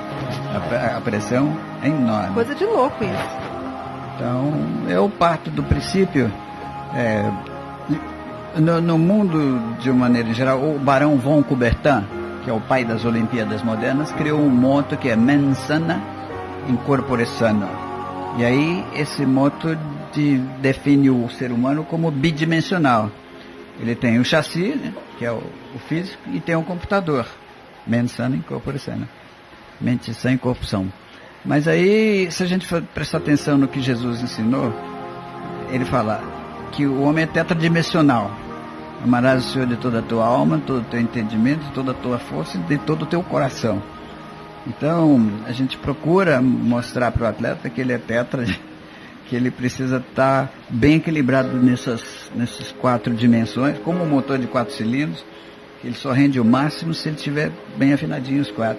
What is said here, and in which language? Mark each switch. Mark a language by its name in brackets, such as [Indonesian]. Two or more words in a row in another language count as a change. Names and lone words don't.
[Portuguese] A pressão é enorme. Coisa de louco isso. Então, eu parto do princípio, no mundo, de uma maneira geral, o Barão von Coubertin, que é o pai das Olimpíadas modernas, criou um moto que é [Latin] mens sana in corpore sano. [Portuguese] E aí, esse moto define o ser humano como bidimensional. Ele tem o chassi, né, que é o físico, e tem um computador. [Latin] Mens sana in corpore sano. [Portuguese] Mente sã em corpo são. Mas aí, se a gente for prestar atenção no que Jesus ensinou, ele fala que o homem é tetradimensional. Amarás o Senhor de toda a tua alma, todo o teu entendimento, toda a tua força e de todo o teu coração. Então, a gente procura mostrar para o atleta que ele é tetra, que ele precisa estar bem equilibrado nessas 4 dimensões, como um motor de 4 cilindros, que ele só rende o máximo se ele estiver bem afinadinho os 4.